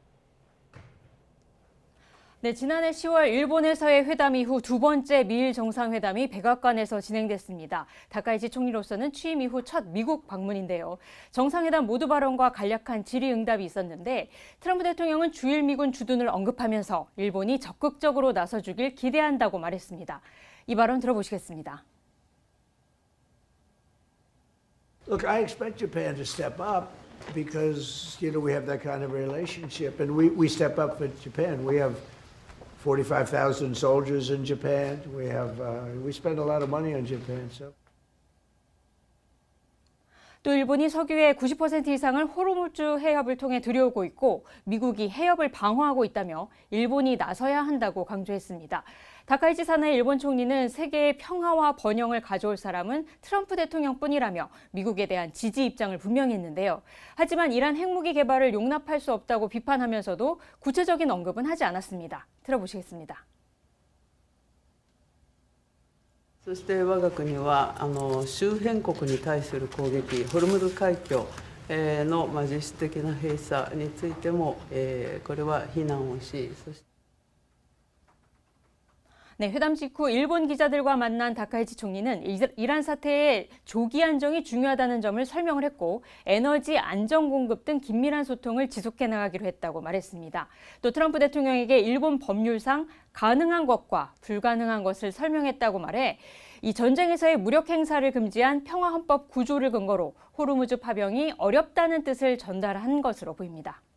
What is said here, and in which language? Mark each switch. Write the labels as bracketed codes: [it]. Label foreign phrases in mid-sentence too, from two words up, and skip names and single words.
[ko] 네, 지난해 10월 일본에서의 회담 이후 두 번째 미일 정상회담이 백악관에서 진행됐습니다. 다카이치 총리로서는 취임 이후 첫 미국 방문인데요. 정상회담 모두 발언과 간략한 질의응답이 있었는데 트럼프 대통령은 주일 미군 주둔을 언급하면서 일본이 적극적으로 나서주길 기대한다고 말했습니다. 이 발언 들어보시겠습니다. [en] Look, I expect Japan to step up because, we have that kind of relationship, and we step up for Japan. We have 45,000 soldiers in Japan. We spend a lot of money on Japan. [ko] 또 일본이 석유의 90% 이상을 호르무즈 해협을 통해 들여오고 있고 미국이 해협을 방어하고 있다며 일본이 나서야 한다고 강조했습니다. 다카이치 사나의 일본 총리는 세계의 평화와 번영을 가져올 사람은 트럼프 대통령뿐이라며 미국에 대한 지지 입장을 분명히 했는데요. 하지만 이란 핵무기 개발을 용납할 수 없다고 비판하면서도 구체적인 언급은 하지 않았습니다. 들어보시겠습니다. [ja] そして我が国は周辺国に対する攻撃、ホルムズ海峡の実質的な閉鎖についてもこれは非難をし、そして [ko] 네, 회담 직후 일본 기자들과 만난 다카이치 총리는 이란 사태의 조기 안정이 중요하다는 점을 설명을 했고 에너지 안정 공급 등 긴밀한 소통을 지속해 나가기로 했다고 말했습니다. 또 트럼프 대통령에게 일본 법률상 가능한 것과 불가능한 것을 설명했다고 말해 이 전쟁에서의 무력 행사를 금지한 평화헌법 구조를 근거로 호르무즈 파병이 어렵다는 뜻을 전달한 것으로 보입니다.